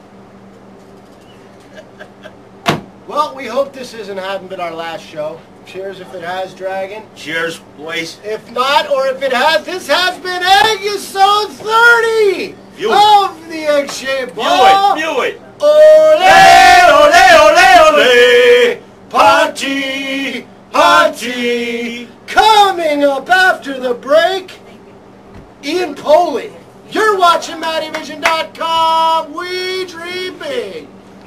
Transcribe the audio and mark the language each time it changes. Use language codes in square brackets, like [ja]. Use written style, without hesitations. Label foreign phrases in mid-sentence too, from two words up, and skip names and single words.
[en] Well, we hope this hasn't been our last show. Cheers if it has, Dragon. Cheers, boys. If not, or if it has, this has been Eggisode 30 of the Egg-Shaped Ball. View it. Ole, ole, ole, ole. Ponty, Ponty. Coming up after the break, Ian Poley. You're watching Mattyvison.com. We dream big.